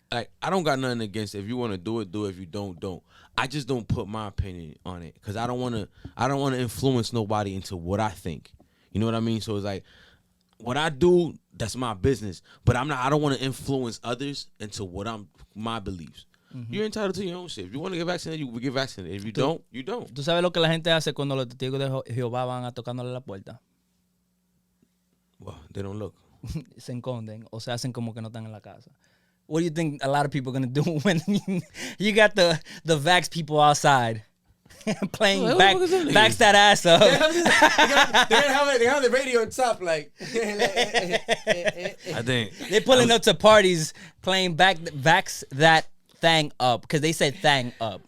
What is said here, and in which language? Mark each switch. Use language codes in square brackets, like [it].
[en] Like, I don't got nothing against it. If you want to do it, do it. If you don't, don't. I just don't put my opinion on it because I don't want to influence nobody into what I think. You know what I mean? So it's like, what I do, that's my business. But I don't want to influence others into my beliefs. You're entitled to your own shit. If you want to get vaccinated, you will get vaccinated. If you don't, you don't. [es] ¿Tú sabes lo que la gente hace cuando los testigos de Jehová van a tocándole la puerta? [en] Well, they don't look. [es] Se esconden o se hacen como que no están en la casa. [en] What do you think a lot of people are gonna do when you got the vax people outside playing Oh, back what the fuck is that? backs that ass up? they have the radio on top, like. I think. They're pulling up to parties playing vax that thing up because they said thing up.